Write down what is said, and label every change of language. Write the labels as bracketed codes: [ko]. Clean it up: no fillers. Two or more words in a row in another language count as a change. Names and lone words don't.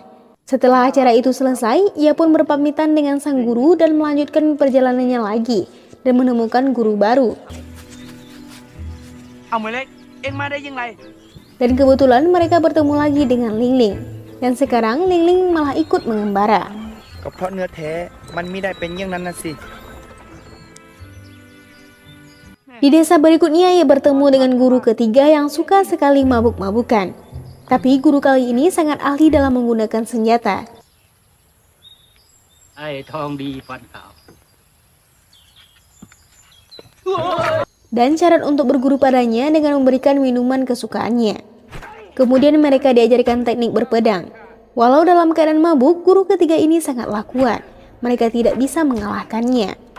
[id] Setelah acara itu selesai, ia pun berpamitan dengan sang guru dan melanjutkan perjalanannya lagi dan menemukan guru baru. Dan kebetulan mereka bertemu lagi dengan Ling Ling. Dan sekarang Ling Ling malah ikut mengembara. [th] ก็เพราะเนื้อแท้มันไม่ได้เป็นอย่างนั้นนะสิ [id] Di desa berikutnya ia bertemu dengan guru ketiga yang suka sekali mabuk-mabukan. Tapi guru kali ini sangat ahli dalam menggunakan senjata. [th] ไอ้ทองดีฟันขาว [id] Dan syarat untuk berguru padanya dengan memberikan minuman kesukaannya. Kemudian mereka diajarkan teknik berpedang. Walau dalam keadaan mabuk, guru ketiga ini sangatlah kuat. Mereka tidak bisa mengalahkannya.